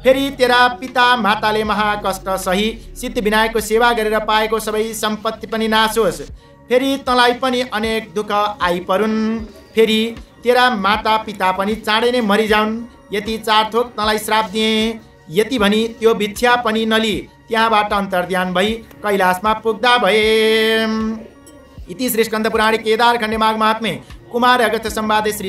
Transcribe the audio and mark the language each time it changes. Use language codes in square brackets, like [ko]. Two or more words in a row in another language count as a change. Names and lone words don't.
[ne] फेरि तेरा पिता माताले महाकष्ट सही सिद्धिविनायकको सेवा गरेर पाएको सबै सम्पत्ति पनि नाश होस्। फेरि तँलाई पनि अनेक दुःख आइपरुन्। फेरि तेरा माता पिता पनि चाँडै नै मरिजाउन्। यति 4 थोक तँलाई श्राप दिएँ। यति भनी त्यो भिक्षा पनि नली त्यहाँबाट अन्तर्ध्यान भई कैलाशमा पुग्दा भए। [sa] इति श्री स्कन्द पुराणे केदारखण्डे माघ महात्म्ये कुमार अगस्त्य संवादे श्री